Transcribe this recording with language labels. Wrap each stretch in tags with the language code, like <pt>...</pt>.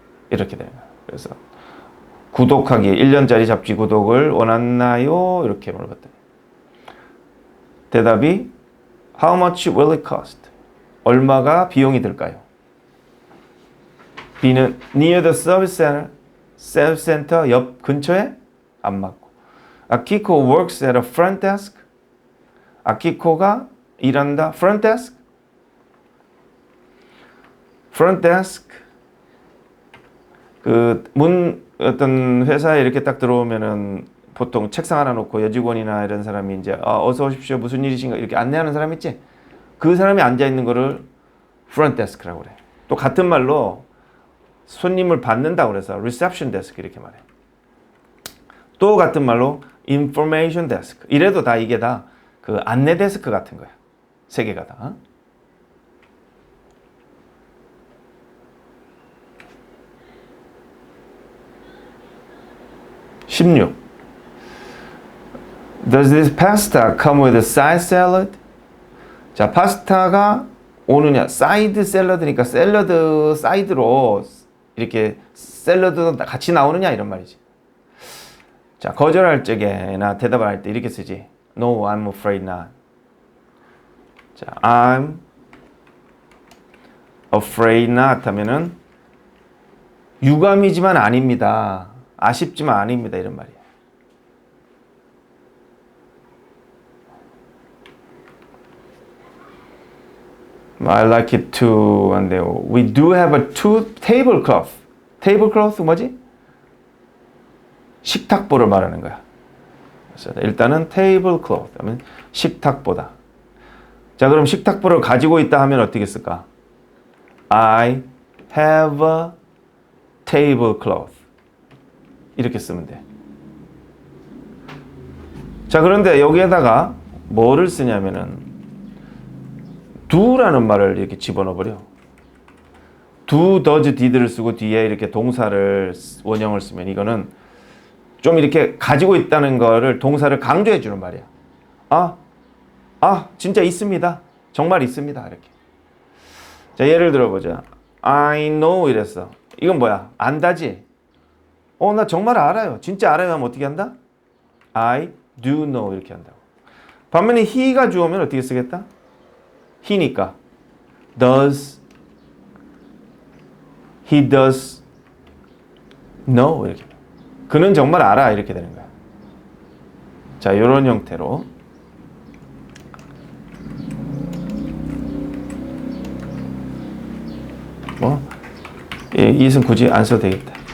<ko>이렇게 돼요. 그래서 구독하기 1년짜리 잡지 구독을 원했나요? 이렇게 물어봤더니 대답이</ko> <en>How much will it cost?</en> <ko>얼마가 비용이 들까요?</ko> <en>B는 near the service center.</en> <ko>service center 옆 근처에 안 맞고.</ko> <en>Akiko works at a front desk.</en> <ko>아키코가 일한다. front desk.</ko> <en>front desk.</en> <ko>그 어떤 회사에 이렇게 딱 들어오면은 보통 책상 하나 놓고 여직원이나 이런 사람이 이제 어서 오십시오. 무슨 일이신가 이렇게 안내하는 사람 있지? 그 사람이 앉아 있는 거를 front desk라고 그래. 또 같은 말로 손님을 받는다고 그래서 reception desk 이렇게 말해. 또 같은 말로 information desk. 이래도 다 이게 다 그 안내 데스크 같은 거야. 세 개가 다. 16.</ko> <en>Does this pasta come with a side salad?</en> <ko>자, 파스타가 오느냐? 사이드 샐러드니까 샐러드 사이드로 이렇게 샐러드도 같이 나오느냐 이런 말이지. 자, 거절할 적에나 대답을 할 때 이렇게 쓰지.</ko> <en>No, I'm afraid not.</en> <ko>자,</ko> <en>I'm afraid not</en> <ko>하면은 유감이지만 아닙니다. 아쉽지만 아닙니다. 이런 말이에요.</ko> <en>I like it too. 한데요. We do have a two tablecloth.</en> <ko>tablecloth 뭐지? 식탁보를 말하는 거야. 그래서 일단은 tablecloth 하면 식탁보다. 자, 그럼 식탁보를 가지고 있다 하면 어떻게 쓸까?</ko> <en>I have a tablecloth. 이렇게 쓰면 돼.</en> <ko>자, 그런데 여기에다가 뭐를 쓰냐면은 do라는 말을 이렇게 집어넣어 버려. do, does, did를 쓰고 뒤에 이렇게 동사를 원형을 쓰면 이거는 좀 이렇게 가지고 있다는 거를 동사를 강조해 주는 말이야. 진짜 있습니다. 정말 있습니다. 이렇게. 자, 예를 들어보자.</ko> <en>I know</en> <ko>이랬어. 이건 뭐야? 안다지? 나 정말 알아요. 진짜 알아요 하면 어떻게 한다?</ko> <en>I do know 이렇게 한다고.</en> <ko>반면에 he가 주어면 어떻게 쓰겠다?</ko> <en>he니까 he does know 이렇게.</en> <ko>그는 정말 알아 이렇게 되는 거야. 자, 이런 형태로 이것은 굳이 안 써도 되겠다.</ko>